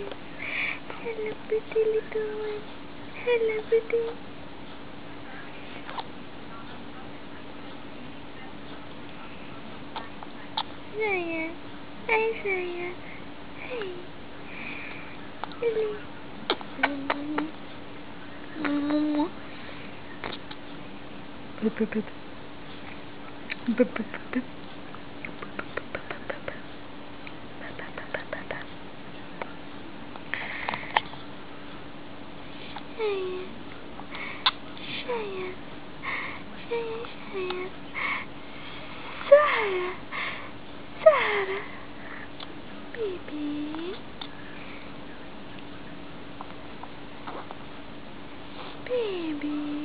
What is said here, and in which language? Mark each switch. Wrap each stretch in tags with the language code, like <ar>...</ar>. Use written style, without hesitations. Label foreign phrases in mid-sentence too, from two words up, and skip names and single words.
<en>Hello, pretty little one. Hello, pretty. Saya. Hi, Saya. Hey. Hello. Bup, bup, bup. Bup, bup, bup, bup. Saya. Sarah. Sarah. Baby. Baby.</en>